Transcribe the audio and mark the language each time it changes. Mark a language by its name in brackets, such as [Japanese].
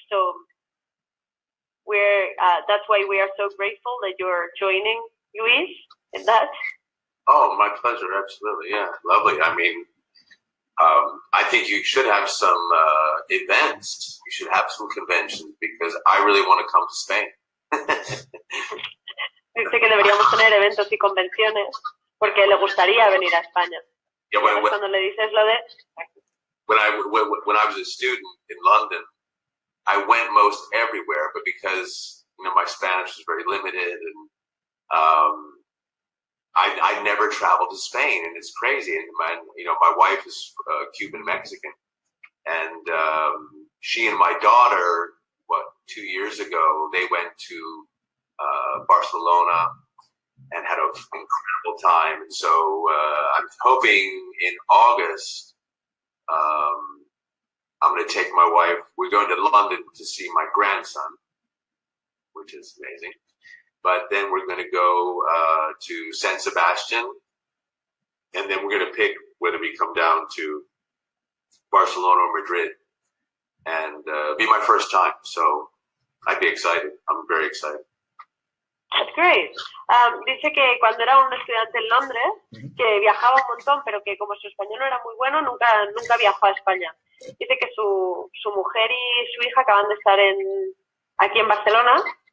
[English] So that's why we are so grateful that you're joining, Luis, in that. Oh, my pleasure. Absolutely. Yeah. Lovely. I mean, I think you should have some events. You should have some conventions, because I really want to come to Spain. Dice que deberíamos tener eventos y convenciones porque le gustaría venir a España. Yeah, [Spanish] cuando le dices lo de... [English] When I was a student in London, I went most everywhere, but because my Spanish was very limited, and I never traveled to Spain, and it's crazy. And my wife is Cuban Mexican, and she and my daughter, 2 years ago, they went to Barcelona and had an incredible time. And so I'm hoping in August, I'm going to take my wife. We're going to London to see my grandson, which is amazing. But then we're going to go to San Sebastian, and then we're going to pick whether we come down to Barcelona or Madrid, and be my first time. So I'd be excited. I'm very excited. That's great. [Spanish] Dice que cuando era un estudiante en Londres, que viajaba un montón, pero que como su español no era muy bueno, nunca viajó a España. Dice que su mujer y su hija acaban de estar aquí en Barcelona,